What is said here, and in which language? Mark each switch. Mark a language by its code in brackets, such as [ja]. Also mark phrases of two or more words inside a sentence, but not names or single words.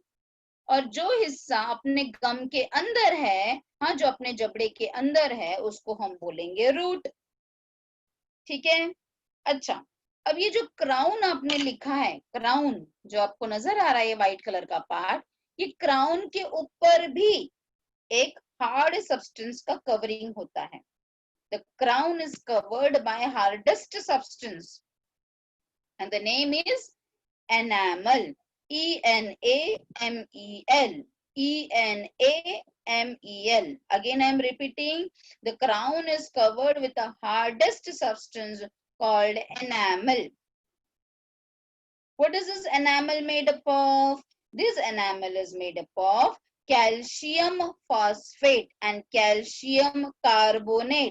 [hi] और जो हिस्सा अपने गम के अंदर है, हाँ, जो अपने जबड़े के अंदर है, उसको हम बोलेंगे रूट. ठीक है. अच्छा, अब ये जो क्राउन आपने लिखा है, क्राउन जो आपको नजर आ रहा है, ये [en] white colour [hi] का पार्ट, ये क्राउन के ऊपर भी एक [en] hard substance [hi] का कवरिंग होता है. [en] The crown is covered by hardest substance and the name is enamel. E-N-A-M-E-L. E-N-A-M-E-L. Again I am repeating, the crown is covered with the hardest substance called enamel. What is this enamel made up of? This enamel is made up of calcium phosphate and calcium carbonate.